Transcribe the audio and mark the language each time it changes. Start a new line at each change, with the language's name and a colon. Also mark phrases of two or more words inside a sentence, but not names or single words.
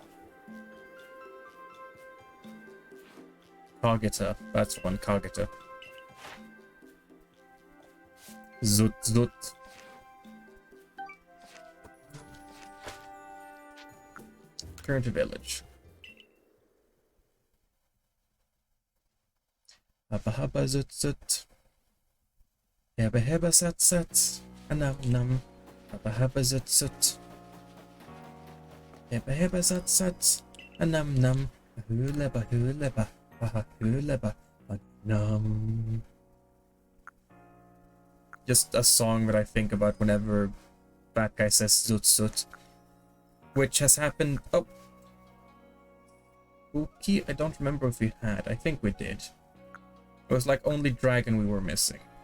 English: Kagita. That's one, Kagita. Zut zut. Turn to village. Hubba hubba zut zut. Hebba hebba sat sat. Num num. Hubba hubba zut zut. Hebba hebba sat sat. Num num. Bahuleba huleba. Bahuleba. Num. Just a song that I think about whenever that guy says zut zut. Which has happened. Oh. Spooky? I don't remember if we had. I think we did. It was like only dragon we were missing.